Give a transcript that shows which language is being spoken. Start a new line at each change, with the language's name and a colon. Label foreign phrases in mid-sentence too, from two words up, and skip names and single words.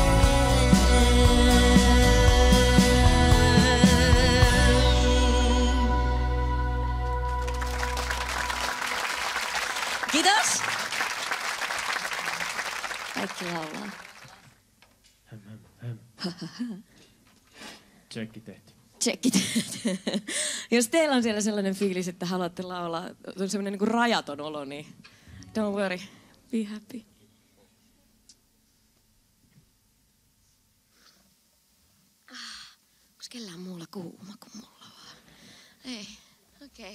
Finnish: Kiitos! Kaikki laulaa. Tsekki tehty. Tsekkit. Jos teillä on siellä sellainen fiilis, että haluatte laulaa, on sellainen niin kuin rajaton olo, niin
English: don't worry, be happy.
Finnish: Onko kellään muulla kuuma kuin mulla vaan? Ei, okei.